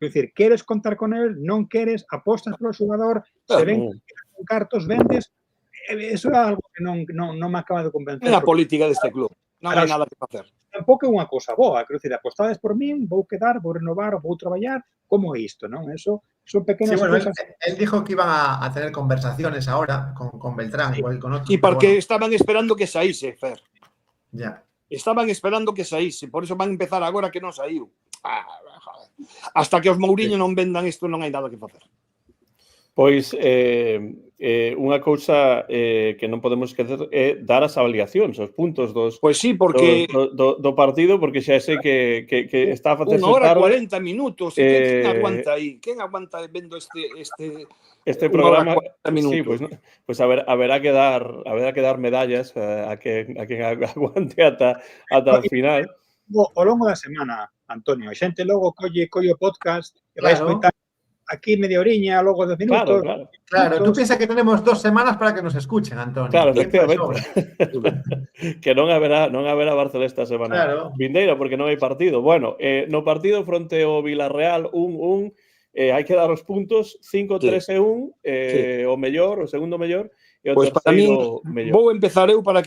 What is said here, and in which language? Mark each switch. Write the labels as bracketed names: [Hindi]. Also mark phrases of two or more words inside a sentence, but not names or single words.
[Galician] Quer dicir, queres contar con el, non queres, apostas polo xogador, se ven con cartos, vendes. Eso é algo que non me acaba de convencer. É a política deste club. Non hai nada que facer. Tampouco é unha cousa boa. Quer dicir, apostades por min, vou quedar, vou renovar, vou traballar. Como é isto, non? Eso son Sí, pequenas bueno, cousas. [Spanish] él dijo que iban a tener conversaciones ahora con Beltrán, Sí. igual que con otros. [Galician] E pero porque bueno, estaban esperando que saíse, Fer. [Spanish] ya. [Galician] Estaban esperando que saíse, [Spanish] por eso van a empezar [Galician] agora que non saiu. [Spanish] Joder. [Galician] Hasta que os Mourinho non vendan isto non hai nada que facer. Pois unha cousa que non podemos esquecer é dar as avaliacións, os puntos Pois sí, porque do partido, porque xa sei que está a facerse unha hora tarde. 40 minutos. Quen aguanta aí? Quen aguanta vendo Este unha hora programa? 40 minutos? Sí, pues haberá que dar medallas a quen aguante ata o final. Ao longo da semana, Antonio, a xente logo colle o podcast e vai Claro. escoitar aquí media oriña, logo 10 minutos. Claro, [Spanish] tú piensas que tenemos 2 semanas para que nos escuchen, Antonio. Claro, Tiempo de efectivamente. sobra. [Galician] Que non haberá Barcelona esta semana Claro. vindeira, porque non hai partido. Bueno, no partido fronte ao Villarreal 1-1, hai que dar os puntos 5-3 e 1, o mellor, o segundo mellor, e o Pois para min, terceiro mellor. vou empezar eu para que